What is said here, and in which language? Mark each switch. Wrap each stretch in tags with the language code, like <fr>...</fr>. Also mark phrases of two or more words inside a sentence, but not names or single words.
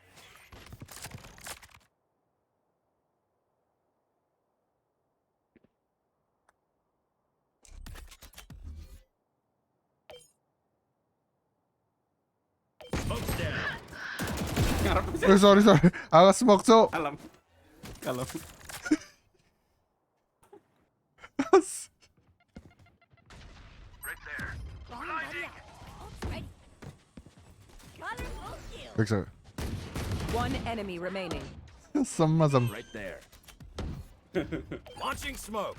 <en>Smoke's down. Sorry.</en> <jv>Aku smoke cok. Kalem. Kalem.</jv> <en>Bomb buddy out. Ult's ready. Colorful kill.</en> <id>Bisa.</id> <en>One enemy remaining.</en> <id>Sama.</id> <en>Right there. Launching smoke.</en>